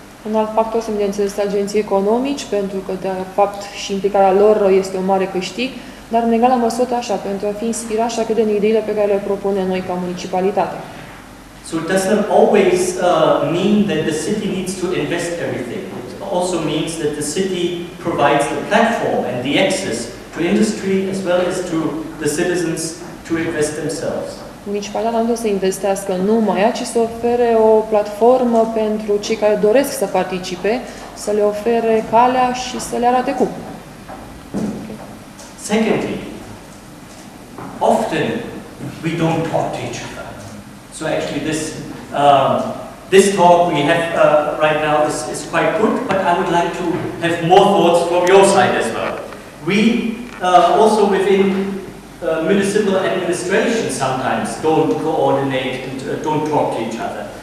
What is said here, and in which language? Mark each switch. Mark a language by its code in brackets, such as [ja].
[ro] Un alt factor sunt, bineînțeles, agenții economici, pentru că, de fapt, și implicarea lor este un mare câștig, dar, în egală măsură, așa, pentru a fi inspirați și a crede în ideile pe care le propunem noi ca municipalitate. [en] So it does not always mean that the city needs to invest everything. It also means that the city provides the platform and the access to industry as well as to the citizens to invest themselves. [ro] Municipalitatea nu trebuie să investească numai ea, ci să ofere o platformă pentru cei care doresc să participe, să le ofere calea și să le arate cum. [en] Secondly, often we don't talk to each other. So actually this this talk we have right now is quite good, but I would like to have more thoughts from your side as well. We also within municipal administration sometimes don't coordinate and don't talk to each other.